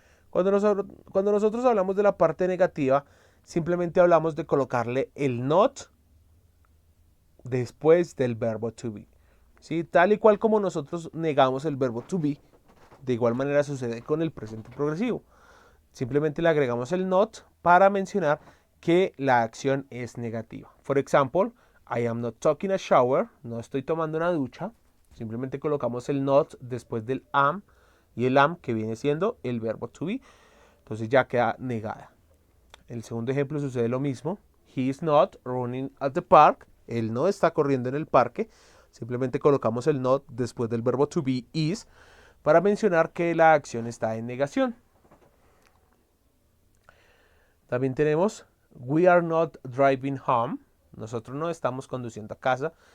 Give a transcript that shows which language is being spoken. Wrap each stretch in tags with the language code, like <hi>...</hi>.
<es>Cuando nosotros hablamos de la parte negativa, simplemente hablamos de colocarle el not después del verbo to be. ¿Sí? Tal y cual como nosotros negamos el verbo to be, de igual manera sucede con el presente progresivo. Simplemente le agregamos el not para mencionar que la acción es negativa.</es> <en>For example, I am not taking a shower.</en> <es>No estoy tomando una ducha. Simplemente colocamos el not después del am y el am que viene siendo el verbo to be. Entonces ya queda negada. El segundo ejemplo sucede lo mismo.</es> <en>He is not running at the park.</en> <es>Él no está corriendo en el parque. Simplemente colocamos el not después del verbo to be is para mencionar que la acción está en negación. También tenemos</es> <en>we are not driving home.</en> <es>Nosotros no estamos conduciendo a casa.</es>